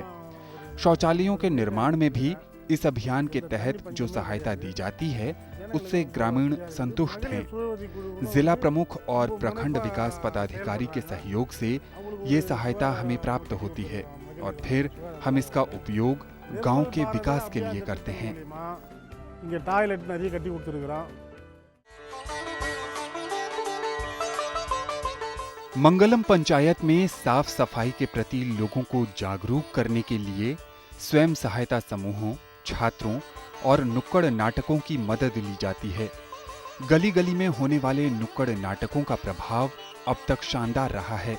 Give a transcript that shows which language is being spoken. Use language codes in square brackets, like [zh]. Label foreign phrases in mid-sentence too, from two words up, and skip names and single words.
[hi] शौचालयों के निर्माण में भी इस अभियान के तहत जो सहायता दी जाती है, उससे ग्रामीण संतुष्ट हैं। जिला प्रमुख और प्रखंड विकास पदाधिकारी के सहयोग से ये सहायता हमें प्राप्त होती है और फिर हम इसका उपयोग गांव के विकास के लिए करते हैं। [ta] இங்கே டாய்லெட் நிறைய கட்டி கொடுத்துருக்குறோம்। [hi] मंगलम पंचायत में साफ सफाई के प्रति लोगों को जागरूक करने के लिए स्वयं सहायता समूहों, छात्रों और नुक्कड़ नाटकों की मदद ली जाती है। गली गली में होने वाले नुक्कड़ नाटकों का प्रभाव अब तक शानदार रहा है।